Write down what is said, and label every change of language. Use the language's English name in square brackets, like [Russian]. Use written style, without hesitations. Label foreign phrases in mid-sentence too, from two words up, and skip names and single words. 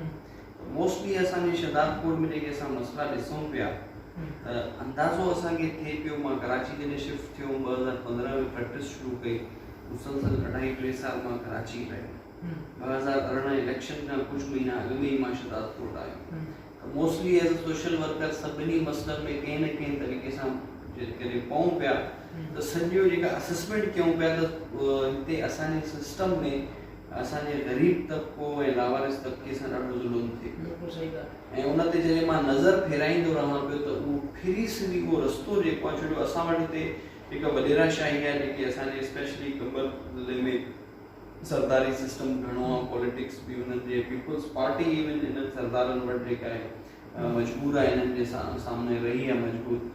[Sindhi] मोस्टली असांजे शहदाद कोर्ट में जेके असां मसइला ॾिसूं पिया त अंदाज़ो असांखे थिए पियो। मां कराची जॾहिं शिफ्ट थियो, 2015 में प्रैक्टिस शुरू कई, मुसलसल 2.5-3 साल मां कराची रहियो। 2018 इलेक्शन खां कुझु महीना अॻु में ई मां शहदाद कोर्ट आयो। त मोस्टली [English] as a social worker [Sindhi] सभिनी मसइलनि में कंहिं न कंहिं तरीक़े सां जेकॾहिं पऊं पिया त सॼो जेका असेसमेंट कयूं पिया त हिते असांजे सिस्टम में असांजे ग़रीब तबिको ऐं लावारिस तबिके सां ॾाढो ज़ुल्म थिए पियो। ऐं उन ते जॾहिं मां नज़र फेराईंदो रहां पियो त उहो फिरी सिधी उहो रस्तो जेको आहे, छो जो असां वटि हिते जेका वॾेराशाही आहे, जेके असांजे स्पेशली कंबर ज़िले में सरदारी सिस्टम घणो आहे, पॉलिटिक्स बि हुननि जे, पीपल्स पार्टी इवन हिननि सरदारनि वटि जेका आहे मजबूर आहे, हिननि जे सामने रही आहे मजबूत।